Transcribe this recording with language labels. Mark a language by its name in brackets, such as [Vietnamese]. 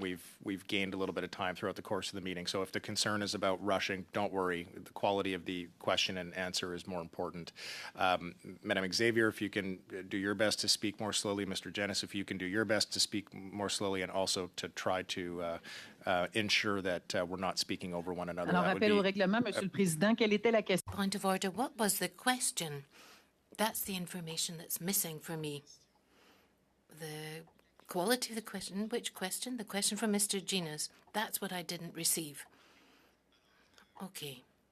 [English] We've gained a little bit of time throughout the course of the meeting. So if the concern is about rushing, don't worry. The quality of the question and answer is more important. Madame Xavier, if you can do your best to speak more slowly. Mr. Genis, if you can do your best to speak more slowly and also to try to ensure that we're not speaking over one another. [French] Alors, rappel au règlement, Monsieur le Président, quelle était la question? [English] Point of order, what was the question? That's the information that's missing for me. The quality of the question, which question? The question from Mr. Genis. That's what I didn't receive. Okay.